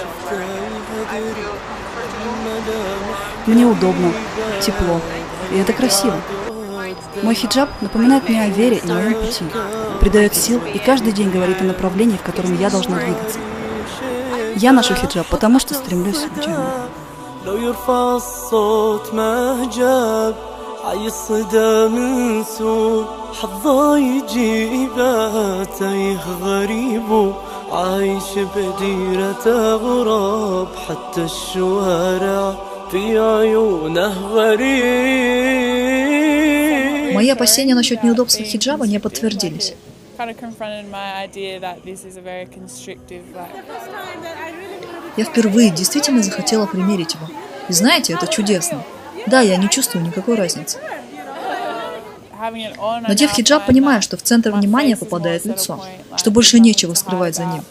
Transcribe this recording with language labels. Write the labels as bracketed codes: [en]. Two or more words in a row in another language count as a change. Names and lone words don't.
[ru] Мне удобно, тепло, и это красиво. Мой хиджаб напоминает мне о вере и моем пути, придает сил и каждый день говорит о направлении, в котором я должна двигаться. Я ношу хиджаб, потому что стремлюсь к джанне. [ar] عايش بديرة غراب حتى الشوارع في عيونه غريب. [ru] Мои опасения насчет неудобства хиджаба не подтвердились. Я впервые действительно захотела примерить его. И знаете, это чудесно. Да, я не чувствую никакой разницы. Надев хиджаб, понимаю, что в центр внимания попадает лицо, что больше нечего скрывать за ним.